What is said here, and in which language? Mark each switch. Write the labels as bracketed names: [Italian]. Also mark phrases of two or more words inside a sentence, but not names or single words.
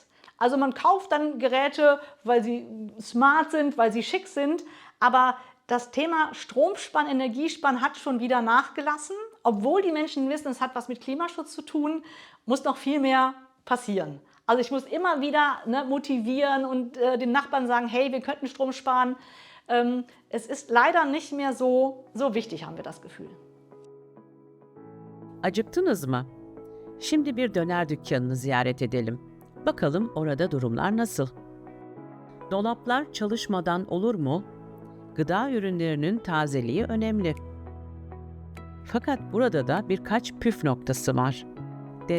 [German] Also man kauft dann Geräte, weil sie smart sind, weil sie schick sind, aber das Thema Stromsparen, Energiesparen hat schon wieder nachgelassen. Obwohl die Menschen wissen, es hat was mit Klimaschutz zu tun, muss noch viel mehr passieren. Also ich muss immer wieder motivieren und den Nachbarn sagen, hey, wir könnten Strom sparen. Es ist leider nicht mehr so wichtig, haben wir das Gefühl. [Turkish] Acıktınız mı? Şimdi bir döner dükkanını ziyaret edelim. Bakalım orada durumlar nasıl? Dolaplar çalışmadan olur mu? Gıda ürünlerinin tazeliği önemli. Fakat burada da birkaç püf noktası var.